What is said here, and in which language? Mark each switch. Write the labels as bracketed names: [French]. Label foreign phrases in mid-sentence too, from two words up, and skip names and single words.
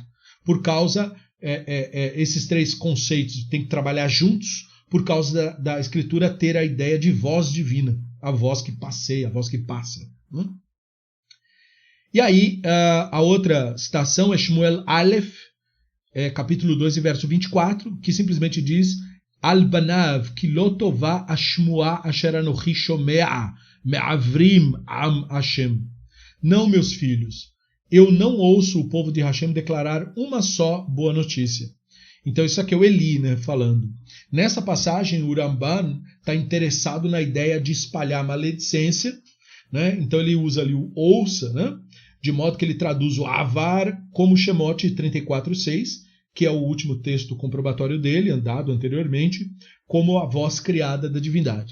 [Portuguese] Por causa, esses três conceitos têm que trabalhar juntos, por causa da escritura ter a ideia de voz divina, a voz que passeia, a voz que passa. Né? E aí, a outra citação é Shmuel Aleph, capítulo 2, verso 24, que simplesmente diz [Hebrew] אל בני כי לא טובה השמועה אשר אנכי שומע מעברים עם השם. [Portuguese] Não, meus filhos, eu não ouço o povo de Hashem declarar uma só boa notícia. Então isso aqui é o Eli, né, falando. Nessa passagem, o Ramban está interessado na ideia de espalhar maledicência, né? Então ele usa ali o ouça, né? De modo que ele traduz o avar como Shemot 34:6, que é o último texto comprobatório dele, andado anteriormente, como a voz criada da divindade.